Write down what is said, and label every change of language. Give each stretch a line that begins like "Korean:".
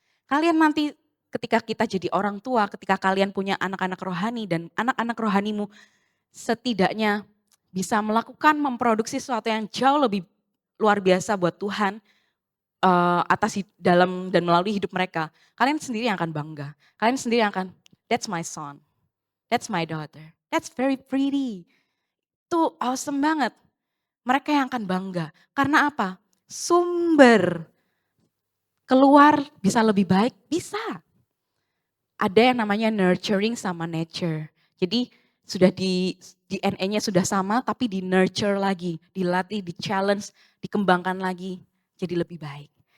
Indonesian: Kalian nanti ketika kita jadi orang tua, ketika kalian punya anak-anak rohani dan anak-anak rohanimu setidaknya bisa melakukan memproduksi sesuatu yang jauh lebih luar biasa buat Tuhan dalam dan melalui hidup mereka. Kalian sendiri yang akan bangga. Kalian sendiri yang akan,
English: that's my son, that's my daughter, that's very pretty.
Indonesian: Itu awesome banget. Mereka yang akan bangga. Karena apa? Sumber keluar bisa lebih baik, bisa. Ada yang namanya nurturing sama nature. Jadi sudah di DNA-nya sudah sama tapi di nurture lagi, dilatih, di challenge, dikembangkan lagi jadi lebih baik.